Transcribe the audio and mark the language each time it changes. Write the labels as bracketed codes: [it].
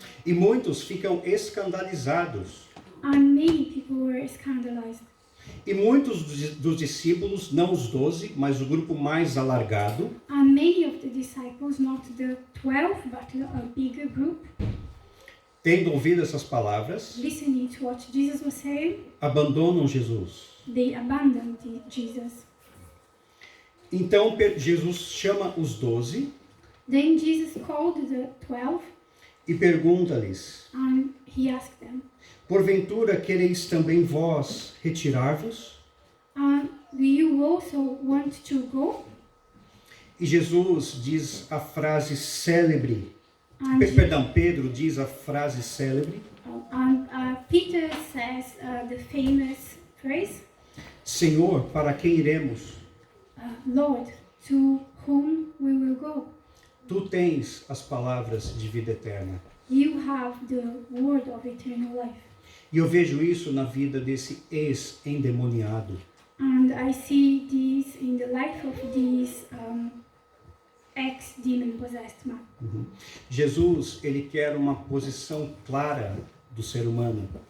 [pt] E muitos ficam escandalizados. [en] And many people were scandalized. [pt] E muitos dos discípulos, não os 12, mas o grupo mais alargado, [en] And many of the disciples, not the 12, but a bigger group, [pt] tendo ouvido essas palavras, [en] listening to what Jesus was saying, [pt] abandonam Jesus. [en] they abandoned Jesus. [pt] Então Jesus chama os 12 [en] Then Jesus called the 12 [pt] e pergunta-lhes: [en] and he asked them, [pt] porventura quereis também vós retirar-vos? [en] do you also want to go? [pt] E Jesus diz a frase célebre, [en] And, [pt] Pedro diz a frase célebre: [en] Peter says the famous phrase, [pt] Senhor, para quem iremos? [en] Lord, to whom we will go? [pt] Tu tens as palavras de vida eterna. [en] You have the word of eternal life. [pt] E eu vejo isso na vida desse ex-endemoniado. [en] And I see this in the life of this ex-demon possessed man. [pt] Jesus, ele quer uma posição clara do ser humano.